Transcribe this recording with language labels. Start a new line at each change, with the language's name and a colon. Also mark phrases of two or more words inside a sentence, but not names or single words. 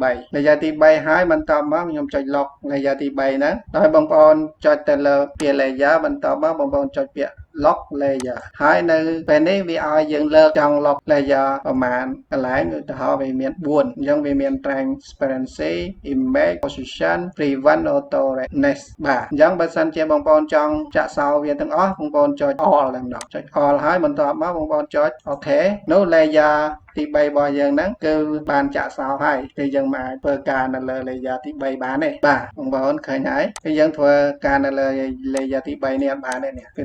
Khmer: 3 layer ទី3ហើយបន្តមកខ្ញុំចុច
English: lock layer
Khmer: ទី3ហ្នឹងហើយបងប្អូនចុចទៅលើពាក្យ layer បន្តមកបងប្អូនចុចពាក្យ
English: lock layer
Khmer: ហើយនៅពេល នេះវាឲ្យយើងលើកចង់
English: lock layer
Khmer: ប្រមាណកន្លែងឧទាហរណ៍វាមាន4អញ្ចឹងវាមាន
English: transparency image position prevent auto redness
Khmer: បាទអញ្ចឹងបើសិនជាបងប្អូនចង់ចាក់សោវាទាំងអស់បងប្អូនចុច all តែម្ដងចុច all ហើយបន្តមកបងប្អូនចុច OK នោះ layer ទី3របស់យើងហ្នឹងគឺបានចាក់សោហើយគឺយើងមិនអាចធ្វើការនៅលើ layer ទី3បានទេបាទបងប្អូនឃើញហើយគឺយើងធ្វើការនៅលើ layer ទី3នេះអត់បានទេនេះគឺ